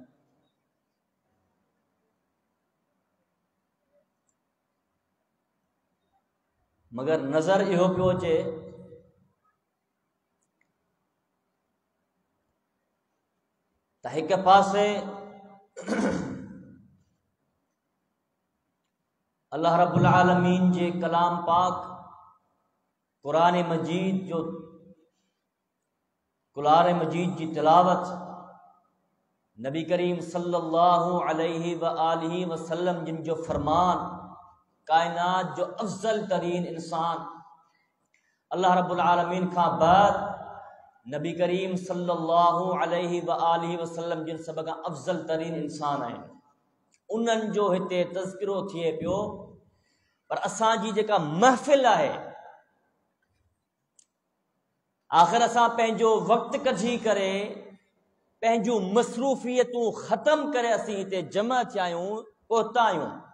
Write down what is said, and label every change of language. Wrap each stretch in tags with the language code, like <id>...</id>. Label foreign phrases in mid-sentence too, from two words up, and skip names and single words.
<sd>मगर नज़र इहो पियो अचे त हिक पासे</sd> <ar>الله رب العالمين</ar> <sd>जे कलाम पाक कुरान मजीद जी तिलावत, नबी करीम</sd> <ar>صلى الله عليه وآله وسلم</ar> <sd>जो फरमान, कायनात जो अफजल तरीन इंसान</sd> <ar>الله رب العالمين</ar> <sd>खां बाद नबी करीम</sd> <ar>صلى الله عليه وآله وسلم</ar> <sd>सब खां अफजल तरीन इंसान आहिनि, उन्हनि जो हिते तज़किरो थिए पियो। पर असांजी जेका महफ़िल आहे, आख़िर असां पंहिंजो वक़्तु कढी करे पंहिंजूं मसरूफ़ियतूं ख़त्म करे असीं हिते जमा थिया आहियूं, पहुता आहियूं।</sd>